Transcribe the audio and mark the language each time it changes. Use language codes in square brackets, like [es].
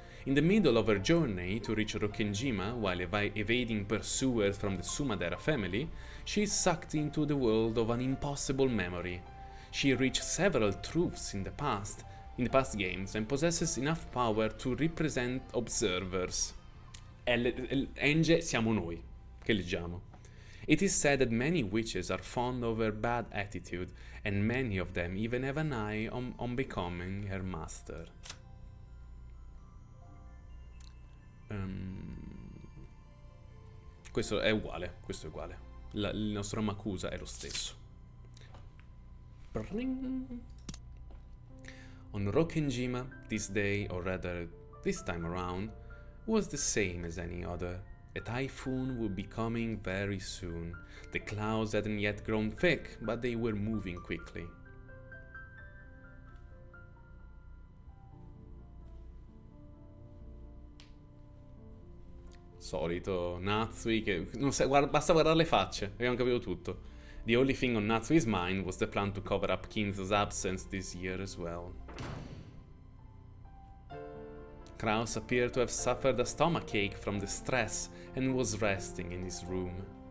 [en] In the middle of her journey to reach Rokkenjima, while evading pursuers from the Sumadera family, she is sucked into the world of an impossible memory. She reached several truths in the past games, and possesses enough power to represent observers. [it] Enge siamo noi, che leggiamo. [en] It is said that many witches are fond of her bad attitude, and many of them even have an eye on becoming her master. [it] Questo è uguale, il nostro Makusa è lo stesso. [en] On Rokkenjima, this day, or rather this time around, was the same as any other. A typhoon would be coming very soon. The clouds hadn't yet grown thick, but they were moving quickly. [it] Solito Natsui che non sa, basta guardare le facce, abbiamo capito tutto. [en] The only thing on Natsui's mind was the plan to cover up Kinzo's absence this year as well. Kraus appeared to have suffered a stomachache from the stress and was resting in his room.